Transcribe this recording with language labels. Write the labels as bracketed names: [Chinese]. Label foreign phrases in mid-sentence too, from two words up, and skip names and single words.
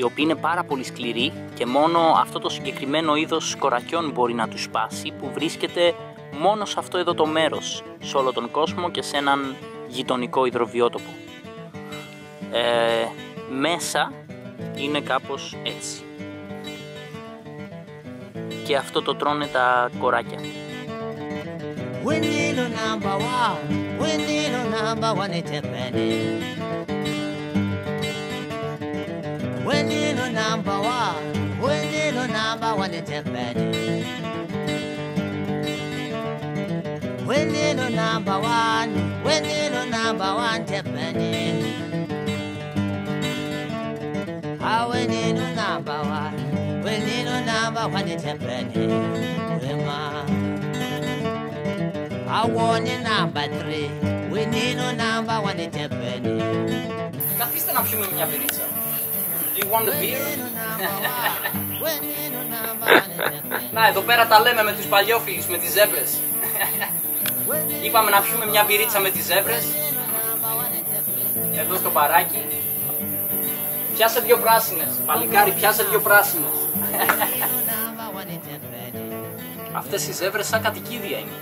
[Greek] οποία είναι πάρα πολύ σκληρή και μόνο αυτό το συγκεκριμένο είδος κορακιών μπορεί να του σπάσει, που βρίσκεται μόνο σε αυτό εδώ το μέρος σε όλο τον κόσμο και σε έναν γειτονικό υδροβιότοπο. Μέσα είναι κάπως έτσι και αυτό το τρώνε τα κοράκια. [English] We need a number one. We need a number one. It's a penny. We need a number one. We need a number one. It's a penny. We need a number one. We need a number one. It's a penny. Ah, we need a number one. We need a number one. It's a penny. I want a number 3. We need a number 1. It's a penny. [Greek] Καθίστε να πιούμε μια μπυρίτσα. [English] Do you want a beer? [Greek] Να, εδώ πέρα τα λέμε με τους παλιόφιλους, με τις ζέμπρες. Είπαμε να πιούμε μια μπυρίτσα με τις ζέμπρες. Εδώ στο παράκι. Πιάσε 2 πράσινες. Παλικάρι, πιάσε 2 πράσινες. Αυτές οι ζέμπρες σαν κατοικίδια είναι.